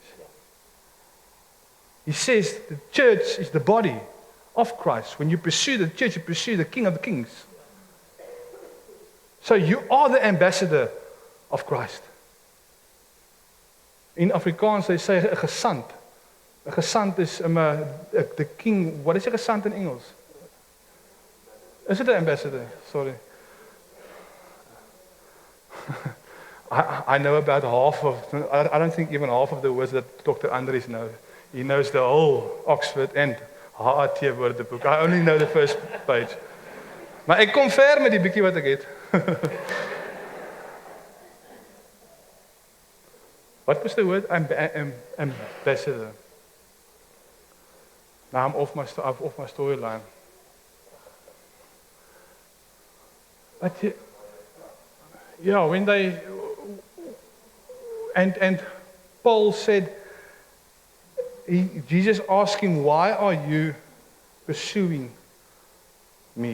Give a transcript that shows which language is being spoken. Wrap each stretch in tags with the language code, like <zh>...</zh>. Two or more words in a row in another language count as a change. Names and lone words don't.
<en>He says the church is the body of Christ. When you pursue the church, you pursue the King of the Kings. So you are the ambassador of Christ. In Afrikaans they say</en> <af>'n gesant. 'n gesant</af> <en>is the king. What is</en> <af>'n gesant in Engels?</af> <en>Is it an ambassador? Sorry. I know about half of, I don't think even half of the words that Dr. Andries knows. He knows the whole Oxford and HAT woordeboek. I only know the first page.</en> <af>Maar ek kom ver met die bietjie wat ek het.</af> <en>What was the word? Ambassador. Now I'm off my storyline. But yeah, when they and Paul said, Jesus asked him, why are you pursuing me?</en>